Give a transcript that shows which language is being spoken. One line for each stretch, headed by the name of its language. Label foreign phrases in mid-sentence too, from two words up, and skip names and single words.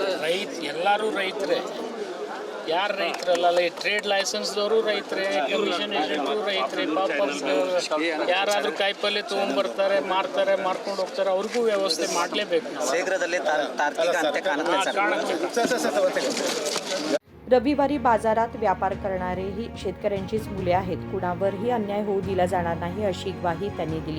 Kannada: ಎಲ್ಲರೂ ರೈತರೇ. ಯಾರು ರೈತರಲ್ಲ,
English: trade license
Kannada: ರೈತರೇ,
English: commission agents
Kannada: ರೈತರೇ. ಪಾಪ ಯಾರಾದರೂ ಕಾಯಿಪಲ್ಯ ತೊಗೊಂಡ್ಬರ್ತಾರೆ, ಮಾರ್ತಾರೆ, ಮಾರ್ಕೊಂಡು ಹೋಗ್ತಾರೆ, ಅವ್ರಿಗೂ ವ್ಯವಸ್ಥೆ ಮಾಡಲೇಬೇಕು. ಶೀಘ್ರದಲ್ಲೇ ತಾರ್ಕಿಕ ಅಂತ್ಯ ಕಾಣುತ್ತೆ.
Marathi: रविवारी बाजारात व्यापार करणारेही शेतकऱ्यांचीच मुले आहेत. कुणावरही अन्याय होऊ दिला जाणार नाही अशी ग्वाही त्यांनी दिली.